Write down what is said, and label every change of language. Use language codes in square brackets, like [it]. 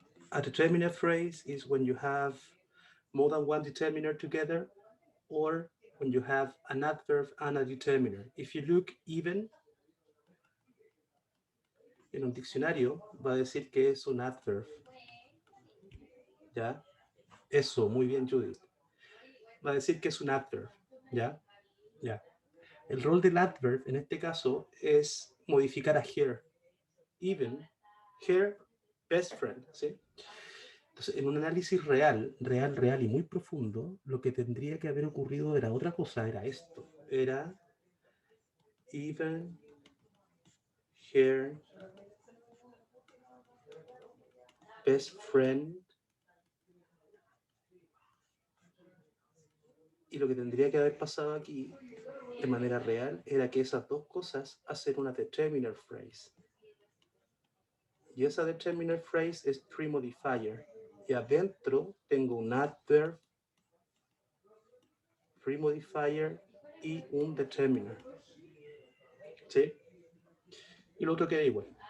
[en] A determiner phrase is when you have more than one determiner together, or when you have an adverb and a determiner. If you look even [es] en un diccionario, va a decir que es un adverb. ¿Ya? Eso, muy bien, Judith. Va a decir que es un adverb. ¿Ya? Ya. El rol del adverb, en este caso, es modificar a her. [en] Even, her best friend, ¿sí? [es] Entonces, en un análisis real y muy profundo, lo que tendría que haber ocurrido era otra cosa, era esto. [en] Era even her best friend. [es] Y lo que tendría que haber pasado aquí, de manera real, era que esas dos cosas hacen una determiner phrase. Y esa determiner phrase es premodifier. Y adentro tengo un adverb, premodifier y un determiner. ¿Sí? Y lo otro queda igual.